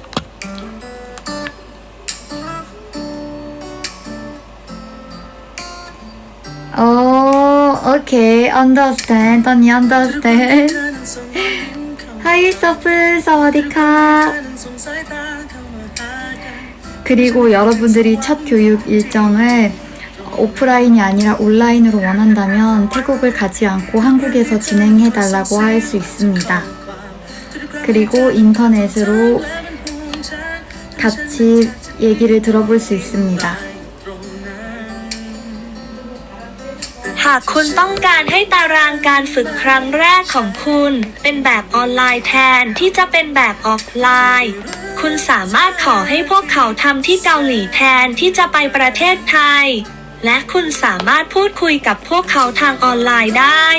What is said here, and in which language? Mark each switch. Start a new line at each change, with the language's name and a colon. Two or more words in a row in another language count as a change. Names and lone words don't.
Korean: 오케이 understand 언니 understand 하이 서프 사와디카 그리고 여러분들이 첫 교육 일정을 오프라인이 아니라 온라인으로 원한다면 태국을 가지 않고 한국에서 진행해달라고 할 수 있습니다. 그리고 인터넷으로 같이 얘기를 들어볼 수 있습니다.
Thai: หากคุณต้องการให้ตารางการฝึกครั้งแรกของคุณเป็นแบบออนไลน์แทนที่จะเป็นแบบออฟไลน์ คุณสามารถขอให้พวกเขาทำที่เกาหลีแทนที่จะไปประเทศไทย และคุณสามารถพูดคุยกับพวกเขาทางออนไลน์ได้